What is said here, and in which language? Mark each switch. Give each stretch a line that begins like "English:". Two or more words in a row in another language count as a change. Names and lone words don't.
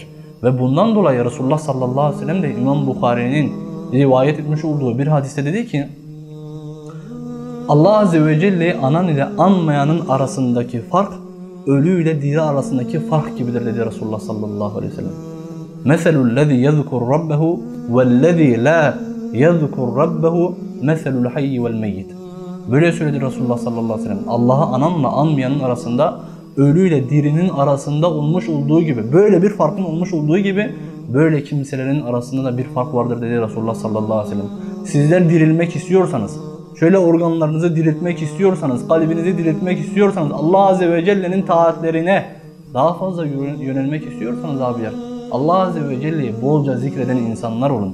Turkish: Ve bundan dolayı Resulullah sallallahu aleyhi ve sellem de İmam Bukhari'nin rivayet etmiş olduğu bir hadiste dedi ki, Allah Azze ve Celle'yi anan ile anmayanın arasındaki fark, ölü ile diri arasındaki fark gibidir dedi Resulullah sallallahu aleyhi ve sellem.
Arabic: مَثَلُ الَّذ۪ي يَذْكُرْ رَبَّهُ وَالَّذ۪ي لَا يَذْكُرْ رَبَّهُ مَثَلُ الْحَيِّ وَالْمَيِّتِ
Turkish: Böyle söyledi Resulullah sallallahu aleyhi ve sellem. Allah'ı ananla anmayanın arasında, ölüyle dirinin arasında olmuş olduğu gibi, böyle bir farkın olmuş olduğu gibi, böyle kimselerin arasında da bir fark vardır dedi Resulullah sallallahu aleyhi ve sellem. Sizler dirilmek istiyorsanız, şöyle organlarınızı diriltmek istiyorsanız, kalbinizi diriltmek istiyorsanız, Allah Azze ve Celle'nin taatlerine daha fazla yönelmek istiyorsanız abiler, Allah Azze ve Celle'yi bolca zikreden insanlar olun.